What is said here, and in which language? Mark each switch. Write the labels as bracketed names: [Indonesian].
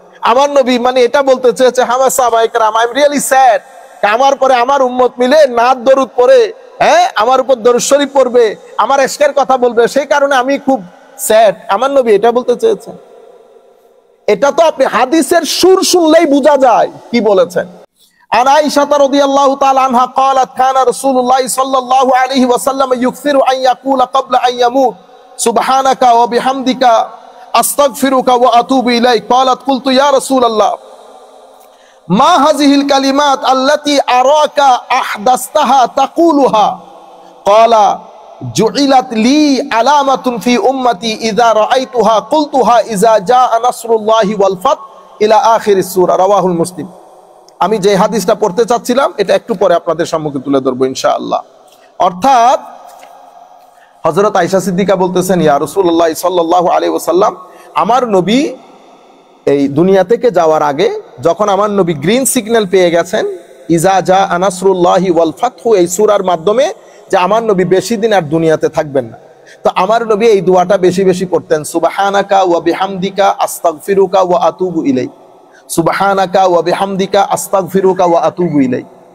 [Bangla] আমার নবী মানে এটা বলতে চেয়েছে, হামা সাহাবায়ে কেরাম, [English] I am really sad, [Bangla] আমার পরে আমার উম্মত মিলে নাত দরুদ পড়ে, আমার উপর দরুদ শরীফ পড়বে, আমার ইশকের কথা বলবে, সেই কারণে আমি খুব স্যাড। আমার নবী এটা বলতে চেয়েছেন? এটা তো আপনি হাদিসের সুর শুনলেই বোঝা যায় কি বলেছেন। [Arabic] আন আয়েশা রাদিয়াল্লাহু তাআলা আনহা قالت كان رسول الله صلى الله عليه وسلم يكثر ان يقول قبل ان يموت سبحانك وبحمدك استغفرك واتوب اليك قالت قلت يا رسول الله ما هذه الكلمات التي اراك احدثتها تقولها قال جعلت لي علامة في امتي اذا رايتها قلتها اذا جاء نصر الله والفتح الى اخر السوره رواه مسلم। [Bangla] আমি যে হাদিসটা পড়তে চাচ্ছিলাম এটা একটু পরে আপনাদের সম্মুখে তুলে ধরবো ইনশাআল্লাহ। অর্থাৎ হযরত আয়েশা সিদ্দিকা বলতেছেন, ইয়া রাসূলুল্লাহ সাল্লাল্লাহু আলাইহি ওয়াসাল্লাম, আমার নবী এই দুনিয়া থেকে যাওয়ার আগে যখন আমার নবী গ্রিন সিগন্যাল পেয়ে গেছেন, [Arabic] ইজা জা নাসরুল্লাহি ওয়াল ফাতহু, [Bangla] এই সূরার মাধ্যমে যে আমার নবী বেশি দিন আর দুনিয়াতে থাকবেন না, তো আমার নবী এই দোয়াটা বেশি বেশি করতেন, [Arabic] সুবহানাকা ওয়া বিহামদিকা আস্তাগফিরুকা ওয়া আতুবু ইলাইক, [Bangla] সুবহানাকা ওয়া বিহামদিকা আস্তাগফিরুকা ওয়া আতুবু ইলাইক।